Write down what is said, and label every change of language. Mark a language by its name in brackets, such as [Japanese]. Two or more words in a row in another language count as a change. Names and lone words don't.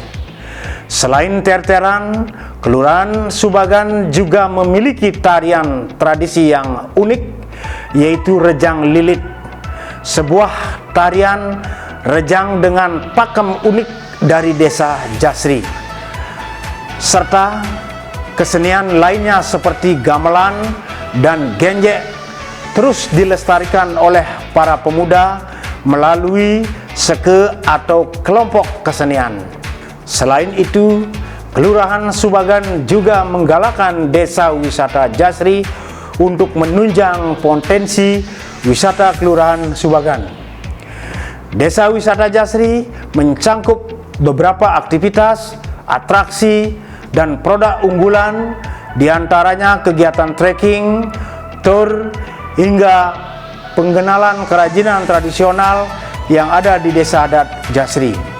[Indonesian] Selain terteran, Kelurahan Subagan juga memiliki tarian tradisi yang unik, yaitu Rejang Lilit, sebuah tarian rejang dengan pakem unik dari desa Jasri, serta Kesenian lainnya seperti gamelan dan genjek terus dilestarikan oleh para pemuda melalui seke atau kelompok kesenian. Selain itu, Kelurahan Subagan juga menggalakkan Desa Wisata Jasri untuk menunjang potensi wisata Kelurahan Subagan. Desa Wisata Jasri mencangkup beberapa aktivitas, atraksi, dan produk unggulan, diantaranya kegiatan trekking, tour, hingga pengenalan kerajinan tradisional yang ada di Desa Adat Jasri.